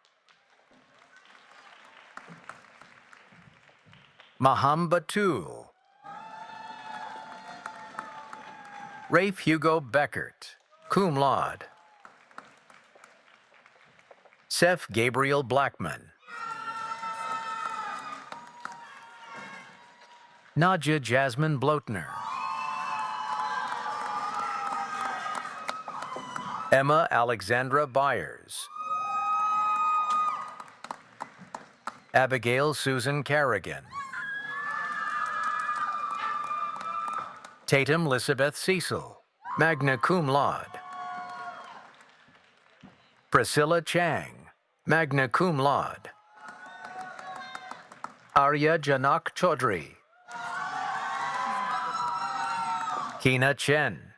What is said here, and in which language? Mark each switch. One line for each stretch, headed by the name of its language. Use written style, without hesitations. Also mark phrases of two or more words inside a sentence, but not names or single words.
English: Maham Batul. Rafe Hugo Beckert,
Latin: cum laude.
English: Seth Gabriel Blackman. Nadja Jasmine Blotner. Emma Alexandra Byers. Abigail Susan Carrigan. Tatum Elizabeth Cecil,
Latin: magna cum laude.
English: Priscilla Chang,
Latin: magna cum laude.
English: Arya Janak Chaudhry. Kina Chen.